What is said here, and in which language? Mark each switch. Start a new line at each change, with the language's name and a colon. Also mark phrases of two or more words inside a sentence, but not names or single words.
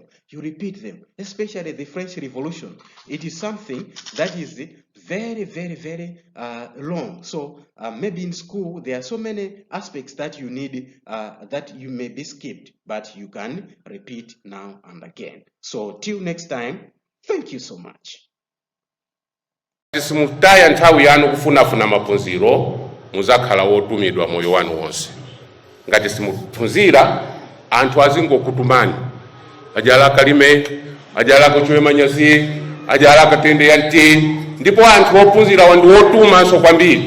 English: You repeat them, especially the French Revolution. It is something that is very, very, very long. So maybe in school, there are so many aspects that you need, that you may be skipped, but you can repeat now and again. So till next time, thank you so much.
Nyanja: Simutaya nthawi yanu kufunafuna maphunziro muzakhala wotumidwa moyo wanu wonse. Ngati simuphunzira anthu azingokutumani ajala kalime ajala kuchwe manyazi ajala katende yanti ndipo anthu ophunzira wandu wotuma so kwambiri.